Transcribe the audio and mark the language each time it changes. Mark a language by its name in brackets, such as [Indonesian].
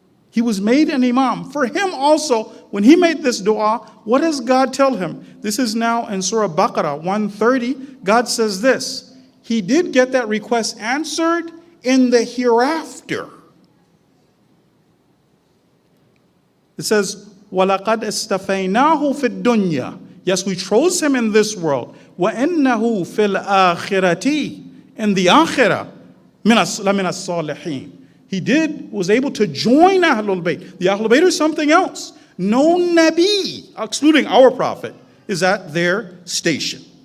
[English] He was made an imam. For him also, when he made this dua, what does God tell him? This is now in Surah Baqarah 130. God says this: he did get that request answered in the hereafter. It says, [Arabic] وَلَقَدْ اسْتَفَيْنَاهُ فِي الدُّنْيَا. [English] Yes, we chose him in this world. [Arabic] وَإِنَّهُ فِي الْآخِرَةِ. [English] In the akhirah, [Arabic] لَمِنَ الصَّالِحِينَ. [English] He was able to join Ahlul Bayt. The Ahlul Bayt are something else. No Nabi, excluding our Prophet, is at their station.